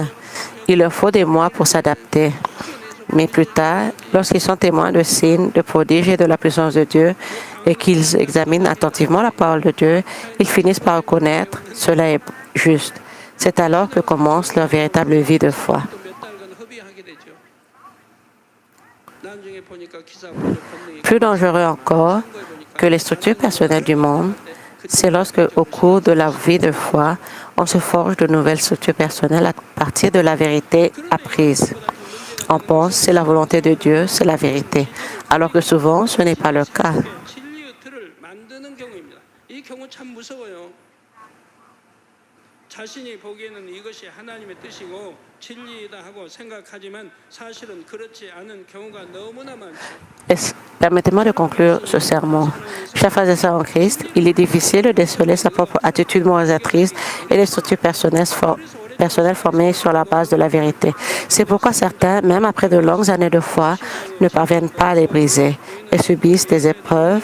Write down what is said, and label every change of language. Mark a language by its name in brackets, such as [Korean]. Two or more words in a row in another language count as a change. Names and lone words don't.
[French] Il leur faut des mois pour s'adapter. Mais plus tard, lorsqu'ils sont témoins de signes, de prodiges et de la puissance de Dieu, et qu'ils examinent attentivement la parole de Dieu, ils finissent par reconnaître cela est juste. C'est alors que commence leur véritable vie de foi. [Korean] 또 몇 달간 허비하게 되죠. 나중에 보니까 기사 보죠. 권능이 [French] Plus dangereux encore que les structures personnelles du monde, c'est lorsque, au cours de la vie de foi, on se forge de nouvelles structures personnelles à partir de la vérité apprise. On pense c'est la volonté de Dieu, c'est la vérité, alors que souvent ce n'est pas le cas. [Korean] 진리의 틀을 만드는 경우입니다. 이 경우 참 무서워요. 자신이 보기에는 이것이 하나님의 뜻이고 진리이다 하고 생각하지만 사실은 그렇지 않은 경우가 너무나 많죠. [French] Permettez-moi de conclure ce sermon. Chers frères et sœurs en Christ, il est difficile de déceler sa propre attitude moralisatrice et les structures personnelles formées sur la base de la vérité. C'est pourquoi certains, même après de longues années de foi, ne parviennent pas à les briser et subissent des épreuves.